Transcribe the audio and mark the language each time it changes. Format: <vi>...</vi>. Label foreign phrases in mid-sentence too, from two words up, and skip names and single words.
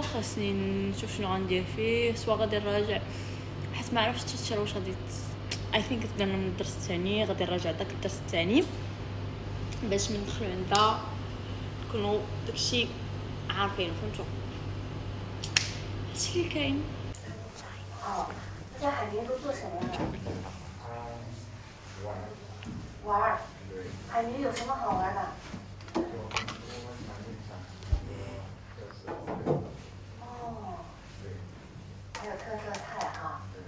<ar>خاصني نشوف شنو غندير فيه، سوا غادي نراجع حيت ما عرفتش تشرا واش غادي</ar> <en>I think</en> <ar>تبدلنا من الدرس الثاني. غادي نراجع داك الدرس الثاني باش من ندخلو عندها نكونوا داكشي عارفين فهمتوا هادشي اللي كاين.</ar> <zh>大家海宁都做什么呀？玩。海宁有什么好玩的？哦，还有特色菜啊。</zh>